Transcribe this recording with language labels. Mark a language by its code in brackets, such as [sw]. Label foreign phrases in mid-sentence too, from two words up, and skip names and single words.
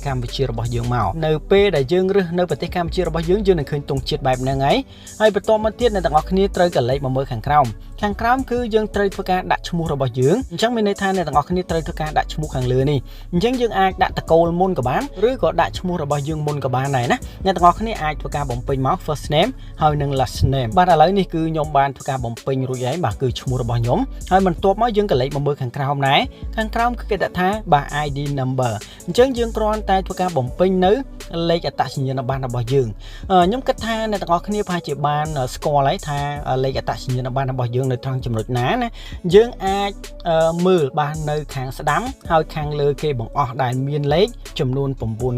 [km] កម្ពុជារបស់យើងមកនៅពេលដែលយើងរើសនៅប្រទេសកម្ពុជារបស់យើងនឹងឃើញទង់ជាតិបែបហ្នឹងហើយបន្តមកទៀតអ្នកទាំងអស់គ្នាត្រូវកលេចមកមើលខាងក្រោមគឺយើងត្រូវធ្វើការដាក់ឈ្មោះរបស់យើងអញ្ចឹងមានន័យថាអ្នកទាំងអស់គ្នាត្រូវធ្វើការដាក់ឈ្មោះខាងលើនេះអញ្ចឹងយើងអាចដាក់តកូលមុនក៏បានឬក៏ដាក់ឈ្មោះរបស់យើងមុនក៏បានដែរណាអ្នកទាំងអស់គ្នាអាចធ្វើការបំពេញមក [en] first name [km] ហើយនិង [en] last name [km] បាទឥឡូវនេះគឺខ្ញុំបានធ្វើការបំពេញរួចហើយបាទគឺឈ្មោះរបស់ខ្ញុំហើយបន្ទាប់មកយើងកលេចមកមើលខាងក្រោមដែរខាង ខាងក្រោមគឺគេដាក់ថាបាទ [en] ID number [km] អញ្ចឹងយើងគ្រាន់តែធ្វើការបំពេញនៅលេខអត្តសញ្ញាណប័ណ្ណរបស់យើងខ្ញុំគិតថាអ្នកទាំងអស់គ្នាប្រហែលជាបានស្គាល់ហើយថាលេខអត្តសញ្ញាណប័ណ្ណរបស់យើងនៅត្រង់ចំណុចណាណាយើងអាចមើលបាននៅខាងស្ដាំហើយខាងលើគេបង្អស់ដែលមានលេខចំនួន9